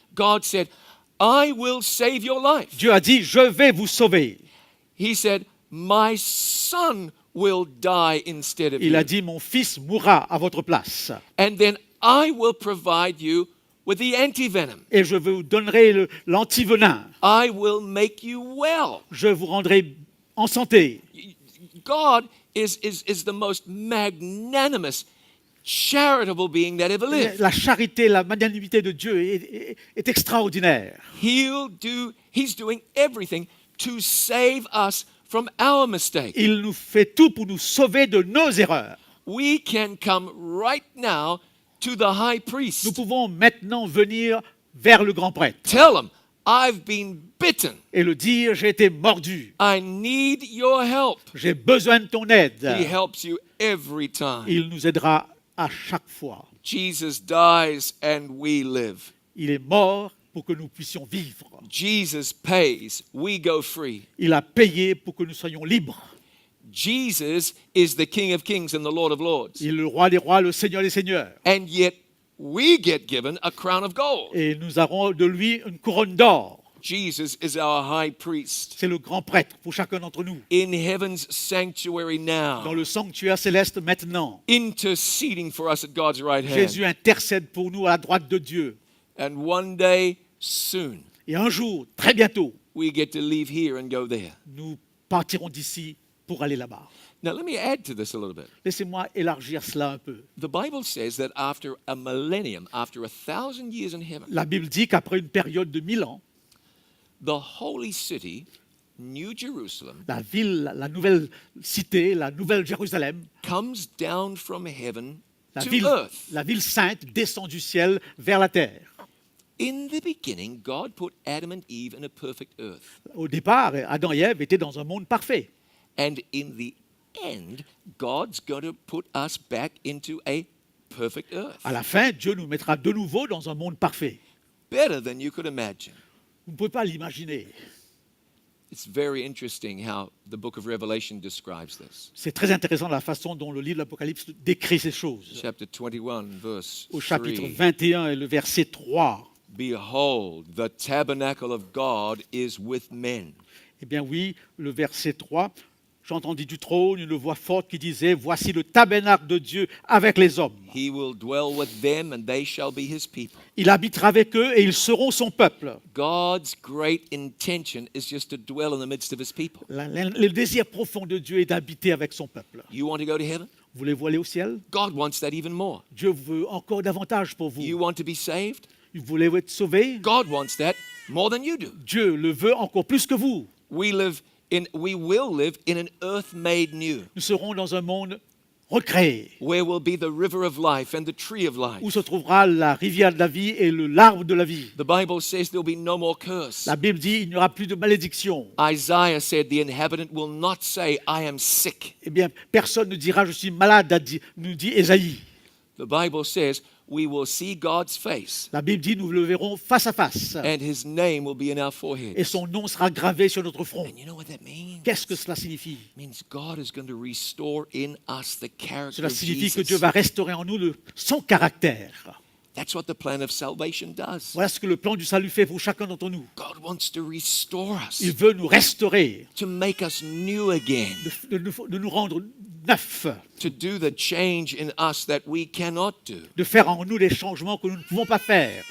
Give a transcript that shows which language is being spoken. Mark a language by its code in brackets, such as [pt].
[en] God said, I will save your life. [fr] Dieu a dit, je vais vous sauver. [en] He said, my son will die instead of [fr] Il a [en] you. [fr] dit, mon fils mourra à votre place. [en] And then I will provide you with the antivenom. [fr] Et je vous donnerai l'antivenin. [en] I will make you well. [fr] Je vous rendrai en santé. [en] God is the most magnanimous, charitable being that ever lived. [fr] La charité, la magnanimité de Dieu est extraordinaire. [en] He's doing everything to save us from our mistakes. [fr] Il nous fait tout pour nous sauver de nos erreurs. [en] We can come right now to the high [fr] Nous [en] priest. [fr] pouvons maintenant venir vers le grand prêtre [en] Tell him, I've been bitten. [fr] et le dire, j'ai été mordu. [en] I need your help. [fr] J'ai besoin de ton aide. [en] He helps you every time. [fr] Il nous aidera à chaque fois. [en] Jesus dies and we live. [fr] Il est mort pour que nous puissions vivre. [en] Jesus pays, we go free. [fr] Il a payé pour que nous soyons libres. [en] Jesus is the King of Kings and the Lord of Lords. [fr] Il est le roi des rois, le seigneur des seigneurs. [en] And yet we get given a crown of gold. [fr] Et nous aurons de lui une couronne d'or. [en] Jesus is our high priest [fr] C'est le grand prêtre pour chacun d'entre nous. [en] in heaven's sanctuary [fr] Dans [en] now, [fr] le sanctuaire céleste maintenant, [en] interceding for us at God's right hand. [fr] Jésus intercède pour nous à la droite de Dieu. [en] And one day soon, [fr] Et un jour, très bientôt, [en] we get to leave here and go there. [fr] nous partirons d'ici pour aller là-bas. [en] Now, let me add to this a little bit. [fr] Laissez-moi élargir cela un peu. [en] The Bible says that after a millennium, after 1,000 years in heaven, [fr] La Bible dit qu'après une période de 1000 ans, [en] the holy city, New Jerusalem, [fr] la ville, la nouvelle cité, la nouvelle Jérusalem, [en] comes down from heaven [fr] la [en] to [fr] ville, [en] earth. [fr] la ville sainte descend du ciel vers la terre. [en] In the beginning, God put Adam and Eve in a perfect earth. [fr] Au départ, Adam et Ève étaient dans un monde parfait. [en] And in the end, God's going to put us back into a perfect earth. [fr] À la fin, Dieu nous mettra de nouveau dans un monde parfait. [en] Better than you could imagine. [fr] Vous ne pouvez pas l'imaginer. [en] It's very interesting how the book of Revelation describes this. [fr] C'est très intéressant la façon dont le livre de l'Apocalypse décrit ces choses. [en] Chapter 21, verse [fr] Au chapitre [en] 3. [fr] 21 et le verset 3. [en] Behold, the tabernacle of God is with men. [fr] Eh bien oui, le verset 3, j'entendis du trône une voix forte qui disait, voici le tabernacle de Dieu avec les hommes. [en] He will dwell with them, and they shall be his people. [fr] Il habitera avec eux et ils seront son peuple. [en] God's great intention is just to dwell in the midst of his people. [fr] Le désir profond de Dieu est d'habiter avec son peuple. [en] You want to go to heaven? [fr] Voulez-vous aller au ciel? [en] God wants that even more. [fr] Dieu veut encore davantage pour vous. [en] You want to be saved? [fr] Voulez-vous être sauvé? [en] God wants that more than you do. [fr] Dieu le veut encore plus que vous. [en] We will live in an earth made new, [fr] Nous serons dans un monde recréé, [en] where will be the river of life and the tree of [fr] où [en] life. [fr] se trouvera la rivière de la vie et l'arbre de la vie. [en] The Bible says there'll be no more curse. [fr] La Bible dit il n'y aura plus de malédiction. [en] Isaiah said the inhabitant will not say, I am sick. [fr] Eh bien, personne ne dira je suis malade, nous dit Ésaïe. [en] The Bible says we will see God's face, [fr] La Bible dit nous le verrons face à face [en] and his name will be in our [fr] et [en] foreheads. [fr] son nom sera gravé sur notre front. [en] And you know what that means? [fr] Qu'est-ce que cela signifie? [en] It means God is going to restore in us the character [fr] Cela [en] of [fr] signifie que Dieu [en] Jesus. [fr] va restaurer en nous son caractère. [en] That's what the plan of salvation does. [fr] Voilà ce que le plan du salut fait pour chacun d'entre nous. [en] God wants to restore [fr] Il [en] us, [fr] veut nous restaurer, [en] to make us new again, [fr] de nous rendre neufs, [en] to do the change in us that we cannot do. [fr] de faire en nous les changements que nous ne pouvons pas faire.